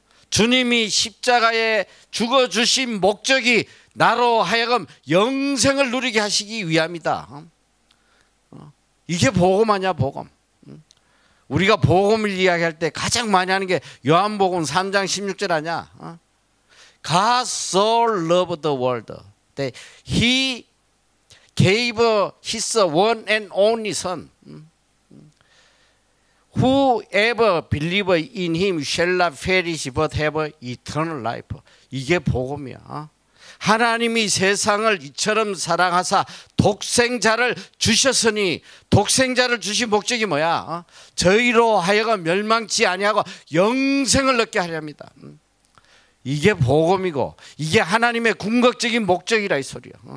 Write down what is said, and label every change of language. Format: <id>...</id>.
<ko>주님이 십자가에 죽어주신 목적이 나로 하여금 영생을 누리게 하시기 위함이다. 이게 복음 아니야, 복음. 우리가 복음을 이야기할 때 가장 많이 하는 게 요한복음 3장 16절 아니야.</ko> <en>God so loved the world that He gave His one and only Son. Whoever believes in Him shall not perish but have eternal life.</en> <ko>이게 복음이야. 하나님이 세상을 이처럼 사랑하사 독생자를 주셨으니 독생자를 주신 목적이 뭐야? 저희로 하여금 멸망치 아니하고 영생을 얻게 하려 합니다. 이게 복음이고 이게 하나님의 궁극적인 목적이라 이 소리야.</ko>